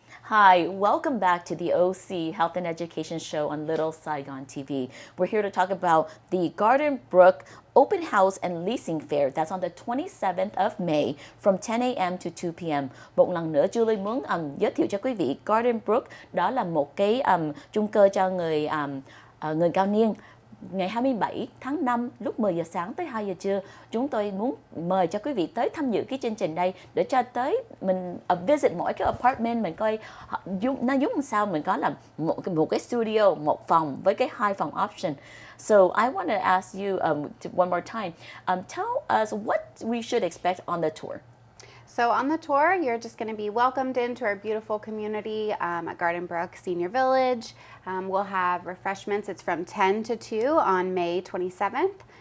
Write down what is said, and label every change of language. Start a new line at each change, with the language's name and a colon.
English: Hi, welcome back to the OC Health and Education Show on Little Saigon TV. We're here to talk about the Garden Brook Open House and Leasing Fair. That's on the 27th of May from 10 a.m. to 2 p.m.
Vietnamese: Một lần nữa, Julie muốn giới thiệu cho quý vị Garden Brook. Đó là một cái chung cư cho người cao niên. Ngày 27 tháng 5 lúc 10 giờ sáng tới 2 giờ trưa, chúng tôi muốn mời cho quý vị tới tham dự cái chương trình đây để cho tới mình visit mỗi cái apartment mình coi nó giống sao, mình có là một cái studio, một phòng với cái 2 phòng option.
English: So I want to ask you one more time, tell us what we should expect on the tour. So on the tour, you're just going to be welcomed into our beautiful community at Garden Brook Senior Village. We'll have refreshments. It's from 10 to 2 on May 27th.